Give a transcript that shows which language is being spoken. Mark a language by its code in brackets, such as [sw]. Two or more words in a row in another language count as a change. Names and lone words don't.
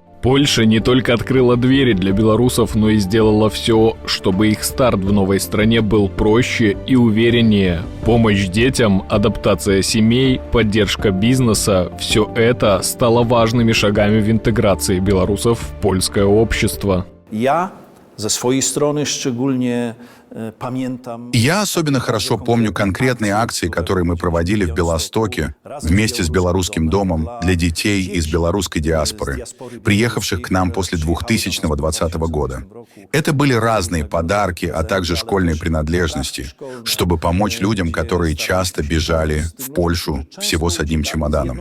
[ru] Польша не только открыла двери для белорусов, но и сделала все, чтобы их старт в новой стране был проще и увереннее. Помощь детям, адаптация семей, поддержка бизнеса – все это стало важными шагами в интеграции белорусов в польское общество. [pl] Ja ze swojej strony szczególnie pamiętam... [ru] Я особенно хорошо помню конкретные акции, которые мы проводили в Белостоке вместе с Белорусским домом для детей из белорусской диаспоры, приехавших к нам после 2020 года. Это были разные подарки, а также школьные принадлежности, чтобы помочь людям, которые часто бежали в Польшу всего с одним чемоданом.